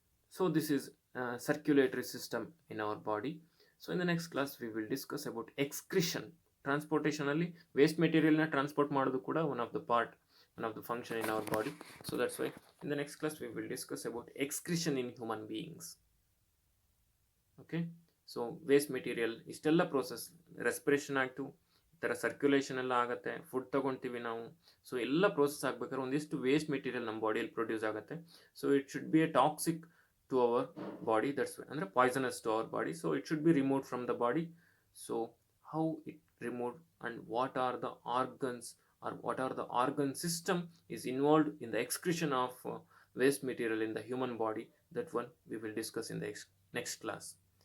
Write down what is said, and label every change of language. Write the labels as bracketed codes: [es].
[en] So this is a circulatory system in our body. So in the next class we will discuss about excretion. Transportation [kn] alli [en] waste material na transport [kn] ಮಾಡೋದು ಕೂಡ [en] one of the function in our body. So that's why in the next class we will discuss about excretion in human beings. Okay, so waste material [kn] ಇಷ್ಟೆಲ್ಲ process, respiration ಆಗ್ತು, ಈ ಥರ circulation ಎಲ್ಲ ಆಗುತ್ತೆ, food ತೊಗೊಳ್ತೀವಿ ನಾವು. So ಎಲ್ಲ process ಆಗ್ಬೇಕಾದ್ರೆ ಒಂದಿಷ್ಟು ವೇಸ್ಟ್ ಮೆಟೀರಿಯಲ್ ನಮ್ಮ ಬಾಡಿಯಲ್ಲಿ ಪ್ರೊಡ್ಯೂಸ್ ಆಗುತ್ತೆ. [en] So it should be a toxic to our body, that's why, and poisonous to our body. So it should be removed from the body. So how it removed, and what are the organs, or what are the organ system is involved in the excretion of waste material in the human body, that one we will discuss in the next class.